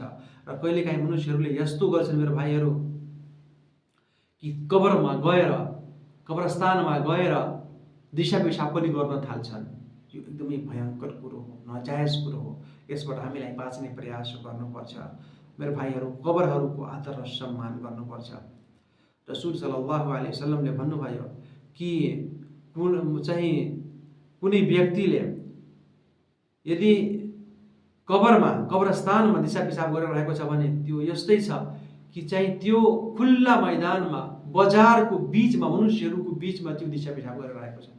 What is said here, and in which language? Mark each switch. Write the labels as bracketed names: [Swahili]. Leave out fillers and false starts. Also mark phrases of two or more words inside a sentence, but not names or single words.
[Nepali] र कहिलेकाहीँ मनुष्यहरूले यस्तो गर्छन् मेरो भाइहरू कि कबरमा गएर, कब्रस्तानमा गएर दिशा पिसाब पनि गर्न थाल्छन्। यो एकदमै भयंकर कुरो हो, नाजायज कुरो हो। यसबाट हामीलाई बाँच्ने प्रयास गर्नुपर्छ मेरो भाइहरू। कबरहरूको आदर र सम्मान गर्नुपर्छ। रसूल [Arabic] صلى الله عليه وسلم [Nepali] भन्नुभयो कि कुनै व्यक्तिले यदि कबरमा, कब्रस्तानमा दिशा पिसाब गरिरहेको छ भने त्यो यस्तै छ कि चाहिँ त्यो खुल्ला मैदानमा, बजारको बीचमा, मनुष्यहरूको बीचमा त्यो दिशा पिसाब गरिरहेको छ।